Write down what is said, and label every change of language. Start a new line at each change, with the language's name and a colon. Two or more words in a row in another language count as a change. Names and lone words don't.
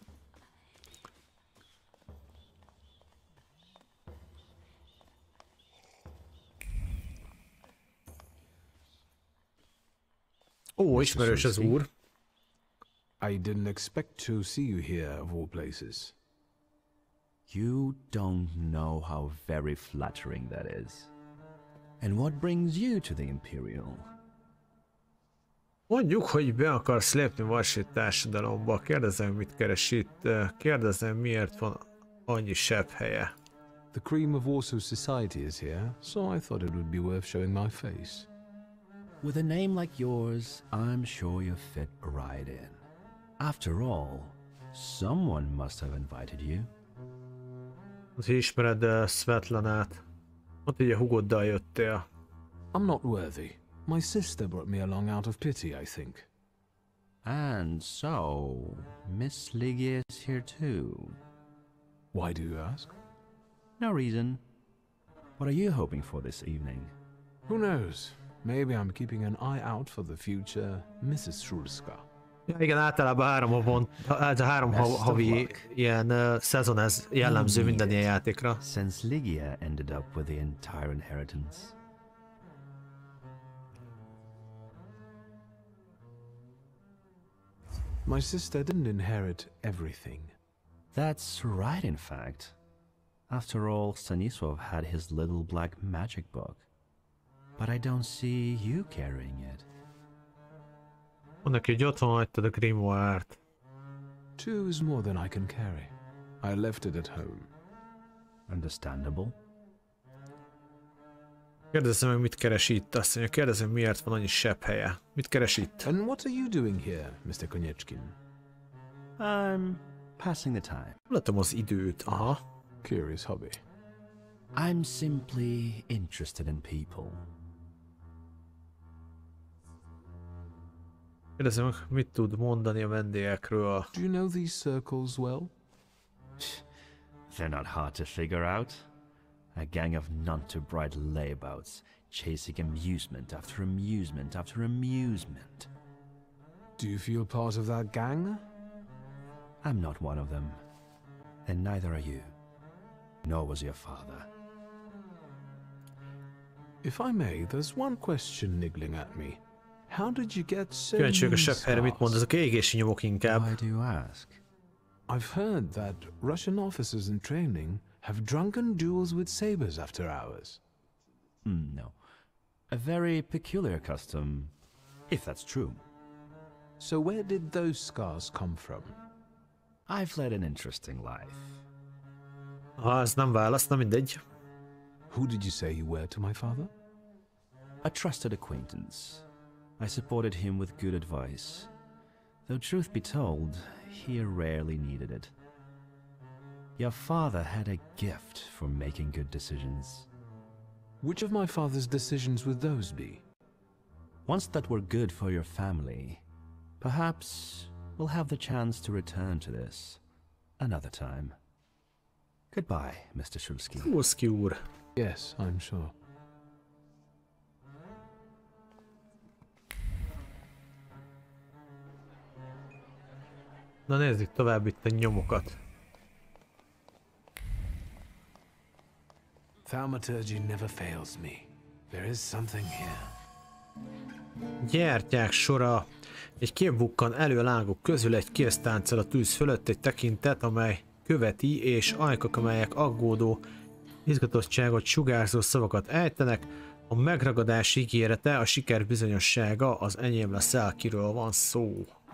Hungarian: Ó, ismerős az úr.
English: I didn't expect to see you here, of all places. You don't know how very flattering that is. And what brings you to the Imperial?
Hungarian: Mondjuk, hogy be akarsz lépni Varsit társadalomba. Kérdezem, mit keres itt. Kérdezem, miért van annyi sebb helye.
English: The cream of Warsaw society is here, so I thought it would be worth showing my face. With a name like yours, I'm sure you'll fit right in. After all, someone must have invited you.
Hungarian: Az ismered Svetlanát. Ott ugye Hugoddal jöttél.
English: I'm not worthy. My sister brought me along out of pity, I think. And so, Miss Ligia is here too. Why do you ask? No reason. What are you hoping for this evening? Who knows? Maybe I'm keeping an eye out for the future Mrs. Shurska.
Hungarian: Ja, igen, általában 3 havon, ez a 3 havi ilyen szezon, ez jellemző minden ilyen játékra.
English: Since Ligia ended up with the entire inheritance. My sister didn't inherit everything. That's right, in fact. After all, Stanisław had his little black magic book. But I don't see you carrying it.
Hungarian: Mond neki, hogy otthon hagytad a grimoire-t.
English: 2 is more than I can carry. I left it at home. Understandable. Kérdezem meg, mit keres itt. Azt mondja, kérdezem, miért van annyi sebb helye. Mit keres itt? And what are you doing here, Mr. Konieczkin? I'm passing the time.
Hungarian: Látom az időt, aha.
English: Curious hobby. I'm simply interested in people.
Hungarian: Kérdezem meg, mit tud mondani a vendégekről.
English: Do you know these circles well? They're not hard to figure out. A gang of none-too-bright layabouts, chasing amusement after amusement after amusement. Do you feel part of that gang? I'm not one of them. And neither are you. Nor was your father. If I may, there's one question niggling at me. How did you get so
Hungarian: Kíváncsi vagyok a
English: many
Hungarian: Sapphire-re, mit mond,
English: stars?
Hungarian: ezek égési nyomok inkább.
English: Why do you ask? I've heard that Russian officers in training have drunken duels with sabers after hours. No. A very peculiar custom, if that's true. So where did those scars come from? I've led an interesting life.
Hungarian: Ha ez nem válasz, na mindegy.
English: Who did you say you were to my father? A trusted acquaintance. I supported him with good advice. Though truth be told, he rarely needed it. Your father had a gift for making good decisions. Which of my father's decisions would those be? Ones that were good for your family. Perhaps we'll have the chance to return to this another time. Goodbye, Mr. Shulsky.
Hungarian: Kulszki úr. Yes, I'm sure. Na nézzük tovább itt a nyomokat.
English: Thaumaturge never fails me. There is something here.
Hungarian: Gyertyák sora. Egy kép bukkan elő a lángok közül, egy kéz táncol a tűz fölött, egy tekintet, amely követi, és ajkak, amelyek aggódó, izgatottságot sugárzó szavakat ejtenek. A megragadás ígérete, a siker bizonyossága, az enyém leszel, kiről van szó.